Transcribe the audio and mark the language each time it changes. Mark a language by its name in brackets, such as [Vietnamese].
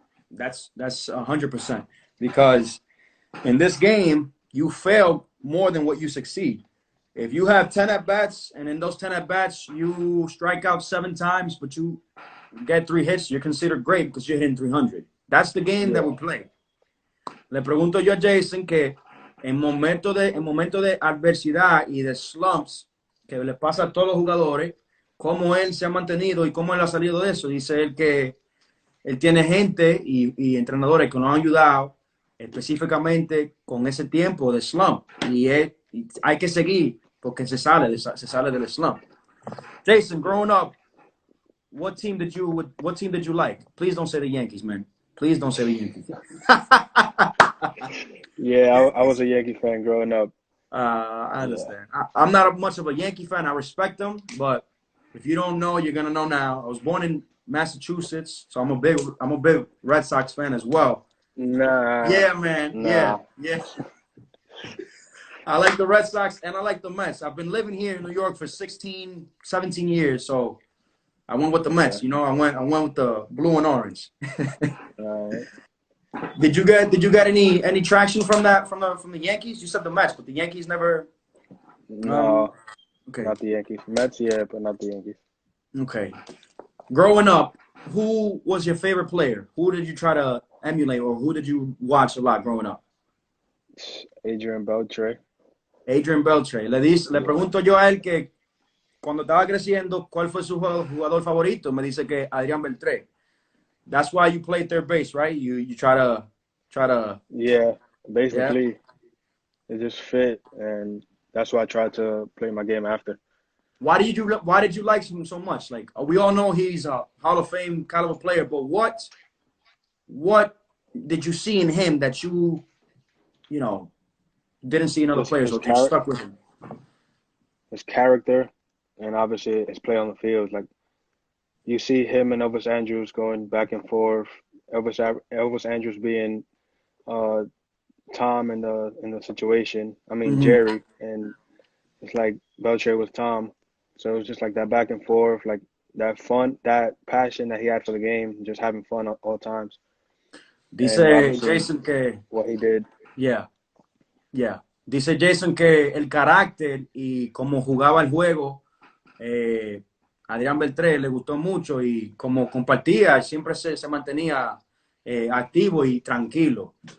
[English] That's 100%, because in this game you fail more than what you succeed. if you have 10 at bats and in those 10 at bats you strike out 7 times, but you get 3 hits, you're considered great because you're hitting 300. That's the game that we play. [Spanish] Le pregunto yo a Jason que en momento de adversidad y de slumps que le pasa a todos los jugadores, cómo él se ha mantenido y cómo él ha salido de eso. Dice él que él tiene gente y entrenadores que nos han ayudado específicamente con ese tiempo de slump. Y hay que seguir porque se sale del slump. [English] Jason, growing up, what team did you like? Please don't say the Yankees, man. Please don't say the Yankees. Yeah, I was a Yankee fan growing up. I understand. I'm not much of a Yankee fan. I respect them, but if you don't know, you're gonna know now. I was born in Massachusetts, so I'm a big Red Sox fan as well. Nah. Yeah, man. Nah. Yeah. I like the Red Sox and I like the Mets. I've been living here in New York for 16, 17 years, so I went with the Mets. You know, I went with the blue and orange. Right. Did you get any traction from the Yankees? You said the Mets, but the Yankees never. No. Okay. Not the Yankees. Mets, yeah, but not the Yankees. Okay. Growing up, who was your favorite player? Who did you try to emulate, or who did you watch a lot growing up? Adrian Beltre. Adrian Beltre. [Spanish] Le pregunto yo a él que cuando estaba creciendo, ¿cuál fue su jugador favorito? Me dice que Adrián Beltré. [English] That's why you play third base, right? You try to. Yeah, basically, it just fit, and that's why I tried to play my game after. Why did you like him so much? Like, we all know he's a Hall of Fame caliber player, but what did you see in him that you didn't see in other players, or you stuck with him? His character, and obviously his play on the field. Like, you see him and Elvis Andrus going back and forth. Elvis Andrus being Tom in the situation. I mean, Jerry, and it's like Beltre was Tom. So it was just like that back and forth, like that fun, that passion that he had for the game, just having fun all times. [Spanish] Dice Jason que [English] what he did. Yeah. [Spanish] Dice Jason que el carácter y cómo jugaba el juego, Adrián Beltré le gustó mucho, y como compartía, siempre se mantenía activo y tranquilo.